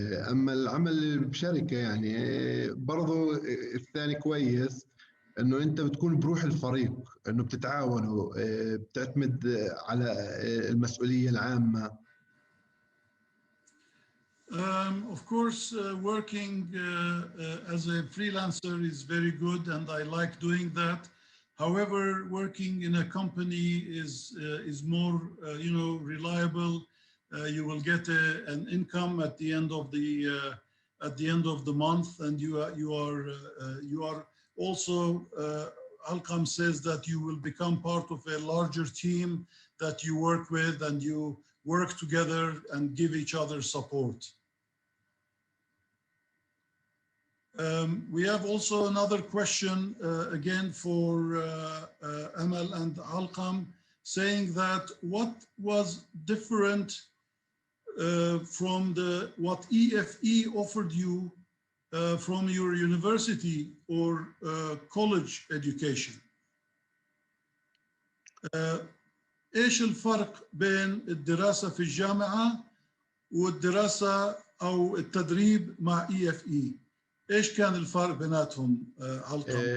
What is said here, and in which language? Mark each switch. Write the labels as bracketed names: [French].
[Arabic] أما العمل بشركة يعني برضو الثاني كويس، إنه أنت بتكون بروح الفريق، إنه بتتعاونوا، بتعتمد على المسؤولية العامة. [English] Of course, working as a freelancer is very good, and I like doing that. However, working in a company is more, reliable. You will get an income at the end of the month, and you are also. Alqam says that you will become part of a larger team that you work with, and you work together and give each other support. We have also another question, again for Amal and Alqam, saying that what was different from what EFE offered you from your university or college education? [Arabic] إيش الفرق بين الدراسة في الجامعة والدراسة أو التدريب مع EFE؟ إيش كان الفرق بيناتهم علقم؟